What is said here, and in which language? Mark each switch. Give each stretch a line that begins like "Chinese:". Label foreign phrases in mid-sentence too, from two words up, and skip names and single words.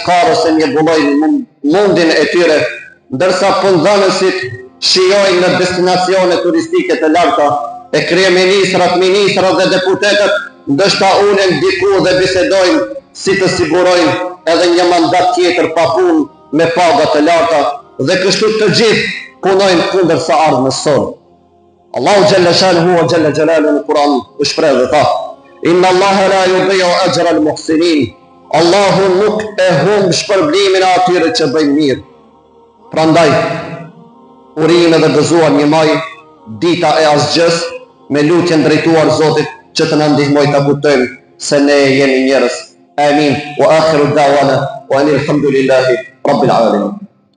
Albanian: skarës e mjegullojnë mundin e tyre, ndërsa punëdhënësit shijojnë në destinacione turistike të larta, e kryeministrat, ministrat dhe deputetët ndështa ulen diku dhe bisedojnë si të sigurojnë edhe një mandat tjetër pa punë me paga të larta dhe kështu të gjithë punojnë kundër së ardhmës sonë.
Arabic: الله جل شأنه وجل جلاله
Albanian: në Kur'an u shpreh dhe tha:
Arabic: "إن الله لا يضيع أجر المحسنين."
Albanian: Allahu nuk e humb shpërblimin e atyre që bëjnë mirë. Prandaj, urinë dhe gëzuar një maj, dita e asgjës, me lutjen drejtuar Zotit që të na ndihmojë ta kuptojmë se ne jemi njerëz Amin.
Arabic: وآخر دعوانا وأن الحمد لله رب العالمين.